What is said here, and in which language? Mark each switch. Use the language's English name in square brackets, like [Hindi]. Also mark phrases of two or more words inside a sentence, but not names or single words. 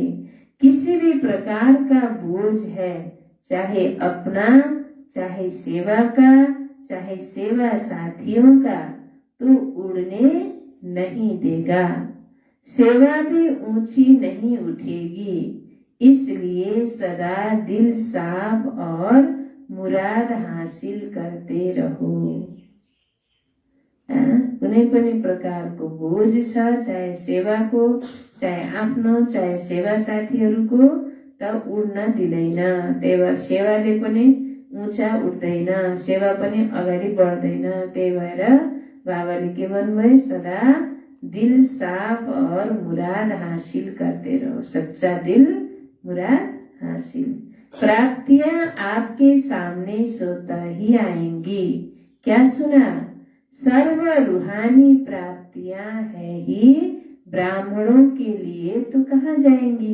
[Hindi] किसी भी प्रकार का बोझ है, चाहे अपना, चाहे सेवा का, चाहे सेवा साथियों का, तो उड़ने नहीं देगा। सेवा भी ऊंची नहीं उठेगी। इसलिए सदा दिल साफ और मुराद हासिल करते रहो। [Nepali] कुनै पनि प्रकारको बोझ छ, चाहे सेवाको, चाहे आफ्नो, चाहे सेवा साथीहरूको, त उड्न दिँदैन। त्यही भएर सेवाले पनि ऊंचा उठ्दैन, सेवा पनि अगाडि बढ्दैन। त्यही भएर बाबाले के भन्नुभयो? [Hindi] सदा दिल साफ और मुराद हासिल करते रहो। सच्चा दिल, मुराद हासिल। प्राप्तियां आपके सामने स्वतः ही आएंगी। क्या सुना? सर्व रूहानी प्राप्तियां है ही ब्राह्मणों के लिए, तो कहाँ जाएंगी?